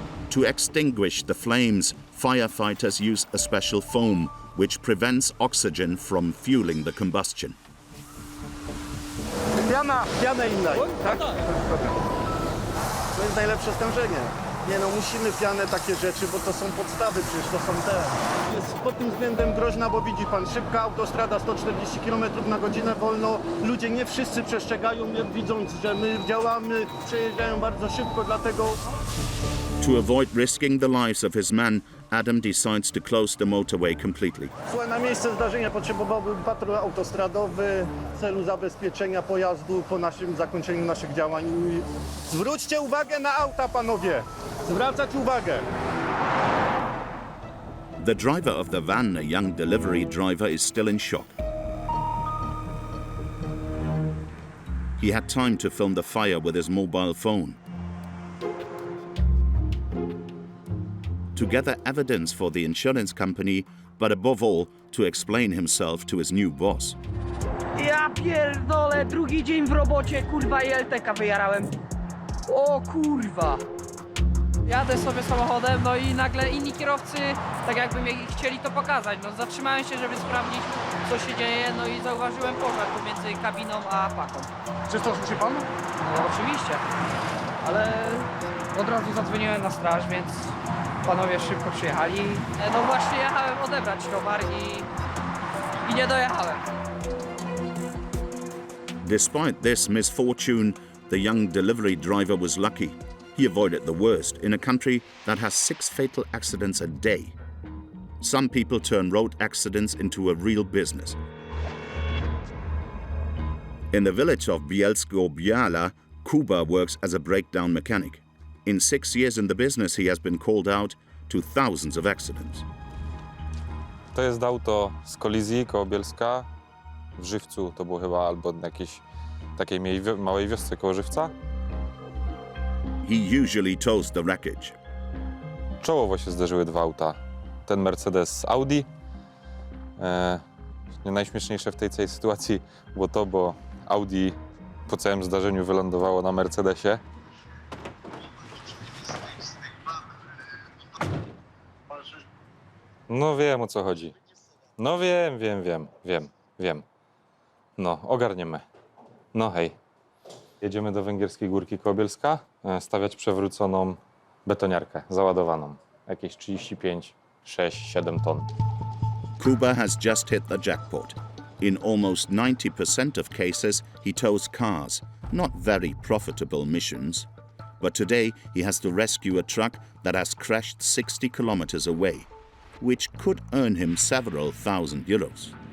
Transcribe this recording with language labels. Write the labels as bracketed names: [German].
[English] To extinguish the flames, firefighters use a special foam which prevents oxygen from fueling the combustion. [Polish] Piana inna, tak? To jest najlepsze stężenie. Nie no, musimy pianę takie rzeczy, bo to są podstawy, przecież to są te. Jest pod tym względem groźna, bo widzi pan, szybka autostrada, 140 km na godzinę wolno. Ludzie nie wszyscy przestrzegają, widząc, że my działamy, przejeżdżają bardzo szybko, dlatego... [English] To avoid risking the lives of his men, Adam decides to close the motorway completely. [Polish] Słuchaj, na miejsce zdarzenia potrzebowałbym patrol autostradowy w celu zabezpieczenia pojazdu po zakończeniu naszych działań. Zwróćcie uwagę na auta, panowie! Zwracać uwagę! [English] The driver of the van, a young delivery driver, is still in shock. He had time to film the fire with his mobile phone. To gather evidence for the insurance company, but above all, to explain himself to his new boss. [Polish] Ja pierdolę, drugi dzień w robocie, kurwa, i LTK wyjarałem. O kurwa. Jadę sobie samochodem, no i nagle inni kierowcy, tak jakby mi chcieli to pokazać. No zatrzymałem się, żeby sprawdzić, co się dzieje, no i zauważyłem pożar pomiędzy kabiną a paką. Czy to słyszy pan? No oczywiście, ale od razu zadzwoniłem na straż, więc panowie szybko przyjechali. No właśnie jechałem odebrać towar i nie dojechałem. [English] Despite this misfortune, the young delivery driver was lucky. He avoided the worst in a country that has 6 fatal accidents a day. Some people turn road accidents into a real business. In the village of Bielsko-Biala, Kuba works as a breakdown mechanic. In 6 years in the business, he has been called out to thousands of accidents. [Polish] To jest auto z kolizji koło Bielska. W Żywcu to było chyba albo na jakiejś takiej małej wiosce koło Żywca. [English] He usually tows the wreckage. [Polish] Czołowo się zderzyły 2 auta. Ten Mercedes z Audi. Najśmieszniejsze w tej całej sytuacji było to, bo Audi po całym zdarzeniu wylądowało na Mercedesie. No wiem, o co chodzi. No wiem. No, ogarniemy. No hej. Jedziemy do Węgierskiej Górki koło Bielska, stawiać przewróconą betoniarkę, załadowaną. Jakieś 35, 6, 7 ton. [English] Kuba has just hit the jackpot. In almost 90% of cases, he tows cars, not very profitable missions. But today, he has to rescue a truck that has crashed 60 kilometers away, which could earn him several thousand euros.